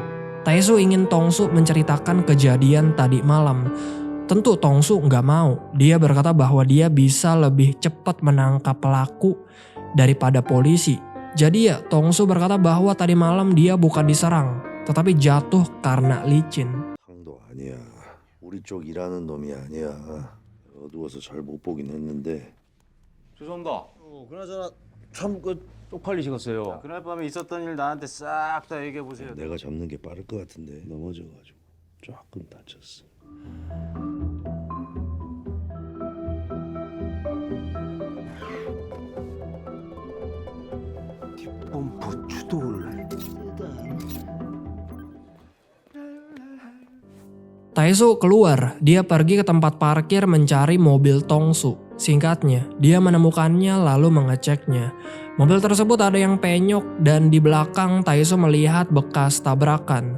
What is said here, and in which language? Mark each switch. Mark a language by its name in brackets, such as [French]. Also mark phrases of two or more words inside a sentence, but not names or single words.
[Indonesian] Taesu ingin Tong-su menceritakan kejadian tadi malam. Tentu Tong-su nggak mau. Dia berkata bahwa dia bisa lebih cepat menangkap pelaku daripada polisi. Jadi ya, Tong-su berkata bahwa tadi malam dia bukan diserang, tetapi jatuh karena licin. [Korean] 상도 아니야. 우리 쪽 일하는 놈이 아니야. 어두워서 잘 못 보긴 했는데. 죄송합니다. 그나저나 참 쪽팔리시겠어요. 그날 밤에 있었던 일 나한테 싹 다 얘기해 보세요. 내가 잡는 게 빠를 것 같은데 넘어져가지고 조금 다쳤어. 펌프 추돌. [Indonesian] Taesu keluar, dia pergi ke tempat parkir mencari mobil Tong-su. Singkatnya, dia menemukannya lalu mengeceknya. Mobil tersebut ada yang penyok dan di belakang Taesu melihat bekas tabrakan.